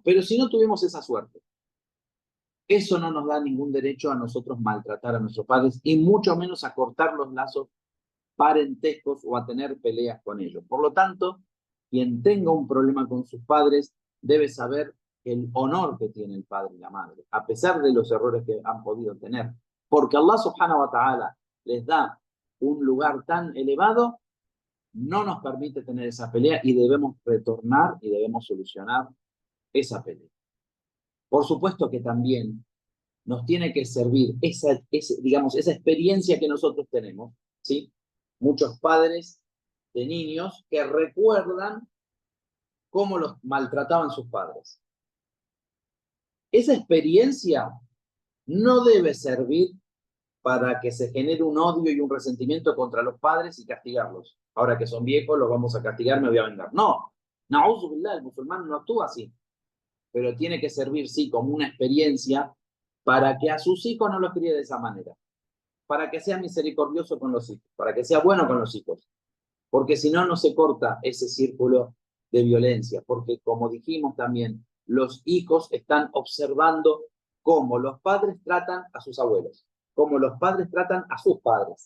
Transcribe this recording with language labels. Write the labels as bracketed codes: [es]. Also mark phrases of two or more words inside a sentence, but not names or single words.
[es] Pero si no tuvimos esa suerte, eso no nos da ningún derecho a nosotros maltratar a nuestros padres y mucho menos a cortar los lazos parentescos o a tener peleas con ellos. Por lo tanto, quien tenga un problema con sus padres debe saber el honor que tiene el padre y la madre, a pesar de los errores que han podido tener. Porque [ar] الله سبحانه وتعالى [es] les da un lugar tan elevado, no nos permite tener esa pelea y debemos retornar y debemos solucionar esa pelea. Por supuesto que también nos tiene que servir digamos, esa experiencia que nosotros tenemos, ¿sí? Muchos padres de niños que recuerdan cómo los maltrataban sus padres. Esa experiencia no debe servir para que se genere un odio y un resentimiento contra los padres y castigarlos. Ahora que son viejos, los vamos a castigar, me voy a vengar. No, [ar] نعوذ بالله, [es] el musulmán no actúa así. Pero tiene que servir, sí, como una experiencia para que a sus hijos no los críe de esa manera. Para que sea misericordioso con los hijos, para que sea bueno con los hijos. Porque si no, no se corta ese círculo de violencia. Porque como dijimos también, los hijos están observando cómo los padres tratan a sus abuelos, cómo los padres tratan a sus padres.